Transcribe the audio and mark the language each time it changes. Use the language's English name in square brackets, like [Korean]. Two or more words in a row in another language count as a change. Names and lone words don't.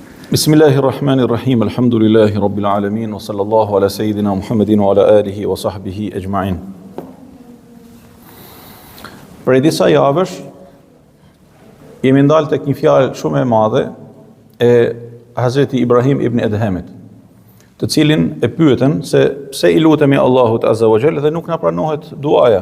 [Arabic] بسم الله الرحمن الرحيم الحمد لله رب العالمين وصلى الله على سيدنا محمد وعلى آله وصحبه أجمعين. [Albanian] Për disa javësh, jemi ndalë tek një fjalë shumë e madhe e Hazreti Ibrahim ibn Edhemit, të cilin e pyetën se pse i lutemi Allahut [Arabic] عز وجل [Albanian] dhe nuk na pranohet duaja.